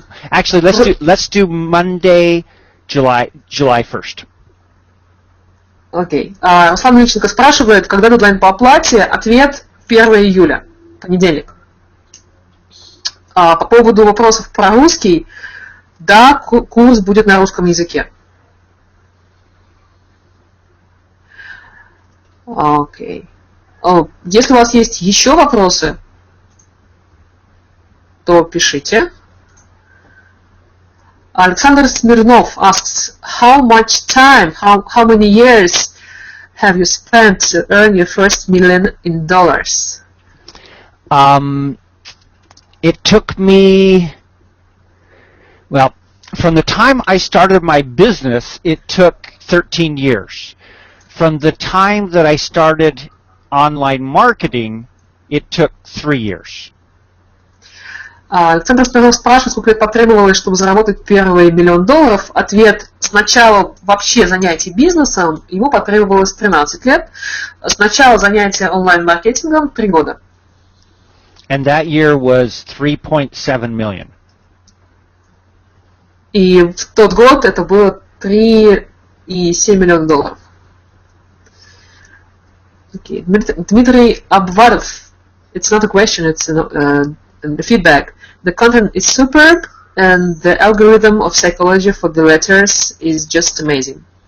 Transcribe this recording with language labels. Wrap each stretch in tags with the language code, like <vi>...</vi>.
<en>Actually, let's do Monday, July 1st.</en> <ru>Окей. Руслан Личенко спрашивает, когда дедлайн по оплате? Ответ 1 июля, понедельник. По поводу вопросов про русский, да, курс будет на русском языке. Окей. Если у вас есть еще вопросы, то пишите.</ru> <en>Alexander Smirnov asks, how much time, how many years have you spent to earn your first $1 million in dollars? It took me, well, from the time I started my business, it took 13 years. From the time that I started online marketing, it took 3 years.</en> <ru>Александр Смирнов спрашивает, сколько лет потребовалось, чтобы заработать первый $1 миллион. Ответ: с начала вообще занятий бизнесом ему потребовалось 13 лет. С начала занятия онлайн-маркетингом 3 года.</ru> <en>And that year was 3.7 million.</en> <ru>И в тот год это было $3,7 миллиона.</ru> <en>Okay. Дмитрий Абваров. It's not a question, it's the feedback. The content is superb, and the algorithm of psychology for the letters is just amazing.</en>